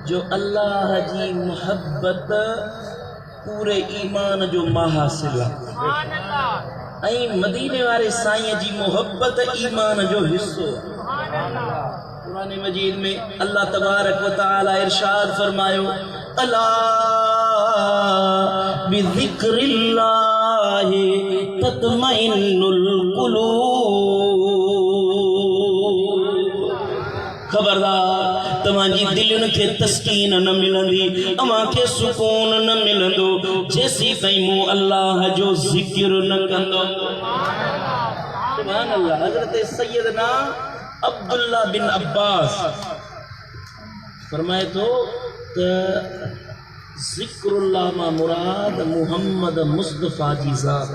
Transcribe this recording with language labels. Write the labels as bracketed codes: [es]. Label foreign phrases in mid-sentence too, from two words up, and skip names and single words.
[sd] अल्लाह जी मोहब्बत पूरे ईमान जो महासिल ऐं मदीने वारे साईं जी मोहब्बत ईमान जो हिस्सो। कुरान मजीद में अल्लाह तबारक व तआला इरशाद फरमायो [ar] ألا بذكر الله تطمئن القلوب. [sd] खबरदार तव्हांजी दिलुनि खे तस्कीन न मिलंदी, अव्हां खे सुकून न मिलंदो जेसी ताईं मूं अल्लाह जो ज़िक्र न कंदो। [ar] سبحان الله. [sd] हज़रत सैयदना अब्दुल्लाह बिन अब्बास फरमाए तो ज़िक्रुल्लाह मा मुराद मुहम्मद मुस्तफ़ा जी ज़ात।